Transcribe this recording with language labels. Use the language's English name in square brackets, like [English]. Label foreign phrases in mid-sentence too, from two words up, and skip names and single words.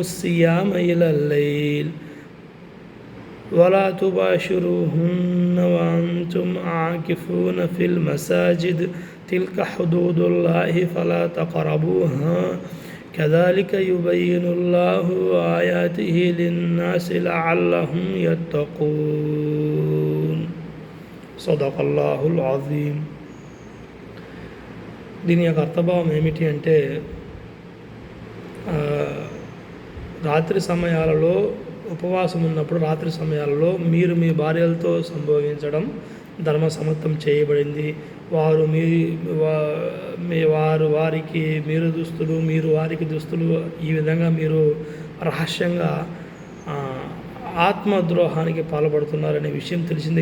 [Arabic] الصيام إلى الليل ولا تباشروهن وأنتم عاكفون في المساجد تلك حدود الله فلا تقربوها كذلك يبين الله آياته للناس لعلهم يتقون صدق الله العظيم. [Telugu] దీని యొక్క అర్థభావం ఏమిటి అంటే రాత్రి సమయాలలో ఉపవాసం ఉన్నప్పుడు రాత్రి సమయాలలో మీరు మీ భార్యలతో సంభోగించడం ధర్మసమ్మతం చేయబడింది. వారు వారికి మీరు దుస్తులు, మీరు వారికి దుస్తులు, ఈ విధంగా మీరు రహస్యంగా ఆత్మద్రోహానికి పాల్పడుతున్నారనే విషయం తెలిసింది.